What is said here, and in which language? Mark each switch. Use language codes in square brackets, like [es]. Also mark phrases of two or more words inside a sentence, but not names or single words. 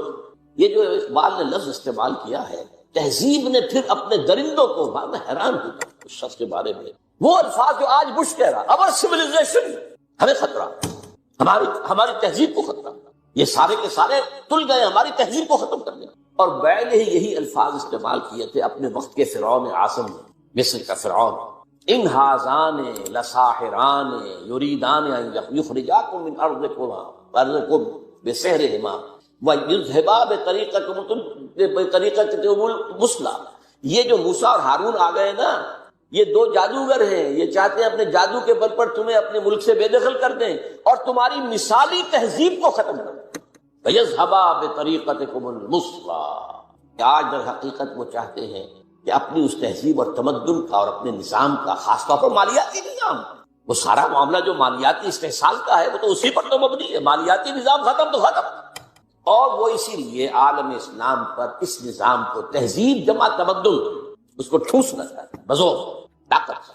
[ur] یہ جو اقبال نے لفظ استعمال کیا ہے تہذیب نے، پھر اپنے درندوں کو، میں حیران ہوں اس شخص کے بارے میں، وہ الفاظ جو آج بش کہہ رہا، اور سویلائزیشن، ہمیں خطرہ، ہماری تہذیب کو خطرہ، یہ سارے کے سارے تل گئے، ہماری تہذیب کو ختم کر دیا۔ اور بیل ہی یہی الفاظ استعمال کیے تھے اپنے وقت کے فرعون اعظم نے، مصر کا فرعون، [ar] ان ہاذان لساحران یریدان ان یخرجاکم من ارضکم بسحرہما ویذھبا بطریقتکم المثلی۔ [ur] یہ جو موسیٰ اور ہارون آ گئے نا، یہ دو جادوگر ہیں، یہ چاہتے ہیں اپنے جادو کے بل پر تمہیں اپنے ملک سے بے دخل کر دیں اور تمہاری مثالی تہذیب کو ختم کر دیں۔ [ar] وَيَذْهَبَا بِطَرِيقَتِكُمُ الْمُثْلَىٰ۔ [ur] آج در حقیقت وہ چاہتے ہیں کہ اپنی اس تہذیب اور تمدن کا اور اپنے نظام کا، خاص طور پر مالیاتی نظام، وہ سارا معاملہ جو مالیاتی استحصال کا ہے وہ تو اسی پر تو مبنی ہے، مالیاتی نظام ختم تو ختم۔ اور وہ اسی لیے عالم اسلام پر اس نظام کو، تہذیب جمع تمدن، اس کو ٹھوسنا چاہتے ہیں بزور طاقت سے۔